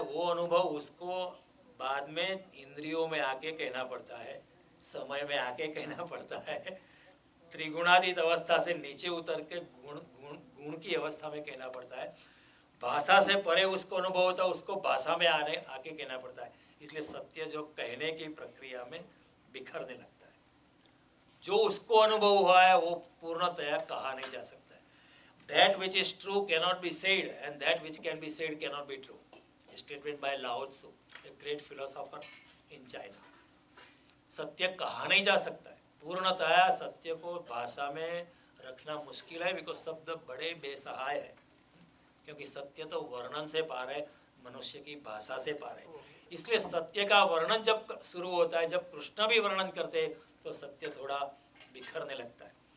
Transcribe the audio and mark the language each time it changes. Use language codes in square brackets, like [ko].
[hi] वो अनुभव उसको बाद में इंद्रियों में आके कहना पड़ता है, समय में आके कहना पड़ता है, त्रिगुणातीत अवस्था से नीचे उतर के गुण की अवस्था में कहना पड़ता है, भाषा से परे उसको अनुभव होता है, उसको भाषा में आके कहना पड़ता है। इसलिए सत्य जो कहने की प्रक्रिया में बिखरने लगता है, जो उसको अनुभव हुआ है वो पूर्णतया कहा नहीं जा सकता है। [en] That which is true cannot be said, and that which can be said cannot be true. A statement by Lao Tzu, a great philosopher in China. [hi] सत्य कहा नहीं जा सकता है, पूर्णतया सत्य को भाषा में रखना मुश्किल है, बिकॉज शब्द बड़े बेसहाय है, क्योंकि सत्य तो वर्णन से पार है, मनुष्य की भाषा से पार है। इसलिए सत्य का वर्णन जब शुरू होता है, जब कृष्ण भी वर्णन करते हैं, तो सत्य थोड़ा बिखरने लगता है।